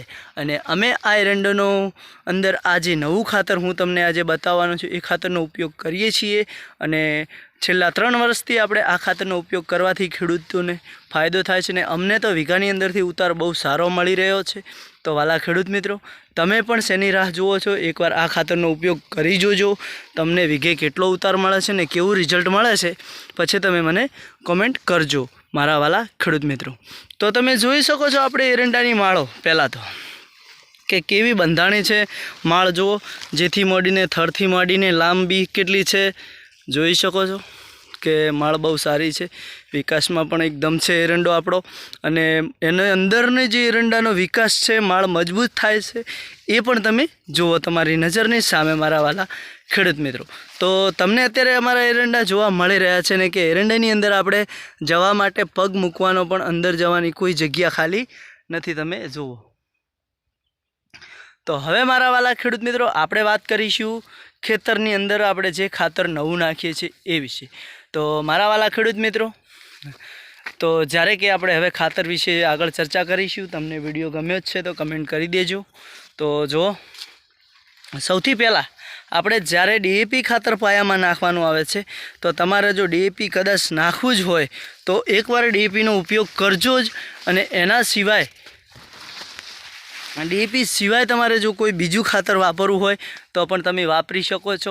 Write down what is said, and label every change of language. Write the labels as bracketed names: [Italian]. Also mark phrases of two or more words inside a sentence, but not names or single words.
[Gujarati] અને અમે આ એરંડાનો અંદર આ જે નવું ખાતર હું તમને આજે બતાવવાનો છું એ ખાતરનો ઉપયોગ કરીએ છીએ અને છેલ્લા 3 વર્ષથી આપણે આ ખાતરનો ઉપયોગ કરવાથી ખેડૂતોને ફાયદો થાય છે ને અમને તો વીઘાની અંદરથી ઉતાર બહુ સારો મળી રહ્યો છે। તો વાલા ખેડૂત મિત્રો, તમે પણ શેની રાહ જુઓ છો, એક બાર આ ખાતરનો ઉપયોગ કરી જોજો, તમને વીઘે કેટલો ઉતાર મળે છે ને કેવું રિજલ્ટ મળે છે પછી તમે મને કમેન્ટ કરજો મારા વાલા ખેડૂત મિત્રો। તો તમે જોઈ શકો છો આપણે એરંડાની માળો પહેલા તો કે કેવી બંધાણી છે। માળ જુઓ, જેથી મોડીને થડથી મોડીને લાંબી કેટલી છે જોઈ શકો છો કે માળ બહુ સારી હૈ, વિકાસ મેં પણ એકદમ હૈ એરંડો આપણો અને એને અંદરને જે એરંડાનો વિકાસ હૈ માળ મજબૂત થાય છે એ પણ તમે જુઓ તમારી નજરની સામે મારા વાલા ખેડૂત મિત્રો। તો તમને અત્યારે અમારા એરંડા જોવા મળી રહ્યા છે ને કે એરંડાની અંદર આપણે જવા માટે પગ મૂકવાનો પણ અંદર જવાની કોઈ જગ્યા ખાલી નથી, તમે જુઓ। તો હવે મારા વાલા ખેડૂત મિત્રો, આપણે વાત કરીશું ખેતરની અંદર આપણે જે ખાતર નવું નાખીએ છીએ એ વિશે। તો મારા વાલા ખેડૂત મિત્રો, તો જ્યારે કે આપણે હવે ખાતર વિશે આગળ ચર્ચા કરીશું। તમને વિડીયો ગમ્યો છે તો કમેન્ટ કરી દેજો। તો જો સૌથી પહેલાં આપણે જ્યારે ડીએપી ખાતર પાયામાં નાખવાનું આવે છે તો તમારે જો ડીએપી કદાચ નાખવું જ હોય તો એકવાર ડીએપીનો ઉપયોગ કરજો જ અને એના સિવાય ડીએપી સિવાય તમારે જો કોઈ બીજું ખાતર વાપરવું હોય તો પણ તમે વાપરી શકો છો।